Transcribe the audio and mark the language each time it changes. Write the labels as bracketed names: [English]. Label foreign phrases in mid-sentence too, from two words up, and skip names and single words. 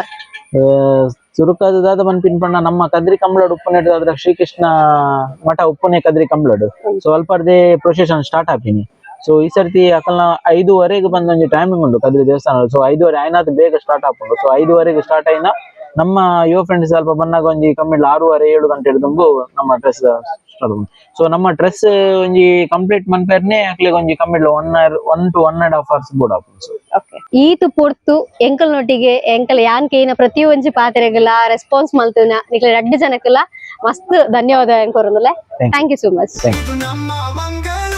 [Tulu] ಚುರುಕಾದ ಪನ್ಪಿನ್ ಪಂಡ ನಮ್ಮ ಕದ್ರಿ ಕಂಬ್ಳಡ್ ಉಪ್ಪುನೆಟ್ ಅದ್ರ ಶ್ರೀಕೃಷ್ಣ ಮಠ ಉಪ್ಪುನೆ ಕದ್ರಿ ಕಂಬ್ಳಡ್ ಸೊ ಅಲ್ಪರ್ದೆ [English] procession start [Tulu] ಆಪಿನಿ ಸೊ ಈ ಸರ್ತಿ ಅಕಲ್ನ 5:15 ಬಂದ ಒಂಜಿ ಟೈಮಿಂಗ್ ಉಂಡು ಕದ್ರಿ ದೇವಸ್ಥಾನ ಸೊ 5:30 ಆಯ್ನಾತ್ ಬೇಗ ಸ್ಟಾರ್ಟ್ ಆಪುಂಡು ಸೊ 5:15 ಸ್ಟಾರ್ಟ್ ಆಯ್ನ ನಮ್ಮ ಯುವ ಫ್ರೆಂಡ್ಸ್ ಸ್ವಲ್ಪ ಬಂದಾಗ ಒಂಜಿ ಕಮ್ಮಿ 6:30-7 ಗಂಟೆ ಹಿಡಿದು ನಮ್ಮ [English] dress start [Tulu] ಸೊ ನಮ್ಮ ಡ್ರೆಸ್ ಒಂಜಿ ಕಂಪ್ಲೀಟ್ ಮನ್ಪೇರ್ನೆ ಅಕ್ಲಿಗೆ ಒಂಜಿ ಕಮ್ಮಿ [English] 1 to 1.5 hours [Tulu] ಬೋಡ್ ಆಪುಂಡು ಈತು ಪೊರ್ತು ಎಂಕಲ್ ನೊಟ್ಟಿಗೆ ಎಂಕಲ್ ಯಾನ್ ಕೇನ ಪ್ರತಿ ಒಂಜಿ ಪಾತ್ರೆಗಲ ರೆಸ್ಪಾನ್ಸ್ ಮಲ್ತುನ ನಿಕ್ಲೆ 2 ಜನಕ್ಕಲ ಮಸ್ತ್ ಧನ್ಯವಾದ ಎಂಕೊರೊಂದುಲೆ [English] thank you so much thank you.